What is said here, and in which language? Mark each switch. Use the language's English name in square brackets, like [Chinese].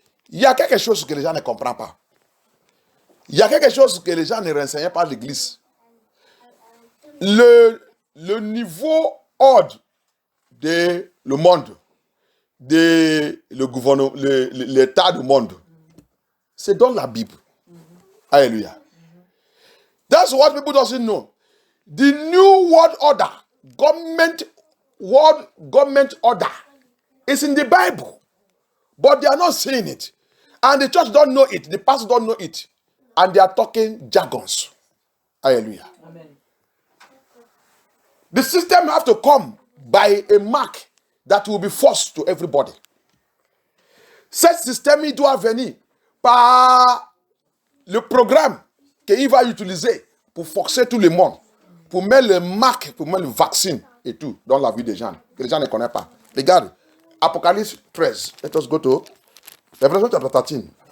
[French] Il y a quelque chose que les gens ne comprennent pas. Il y a quelque chose que les gens ne renseignent pas à l'église. Le niveau ordre de le monde, de le gouvernement, l'état du monde, c'est dans la Bible. Alléluia. [English] That's what people don't know. The new world order, government world government order is in the Bible, but they are not seeing it. And the church don't know it, the pastors don't know it. And they are talking jargons. Hallelujah. Amen. The system have to come by a mark that will be forced to everybody. [French] Cette système il doit venir par le programme qu'il va utiliser pour forcer tout le monde, pour mettre le marque, pour mettre le vaccin et tout dans la vie des gens, que les gens ne connaissent pas. Regarde, Apocalypse 13. [English] Let us go to Revelation chapter 13.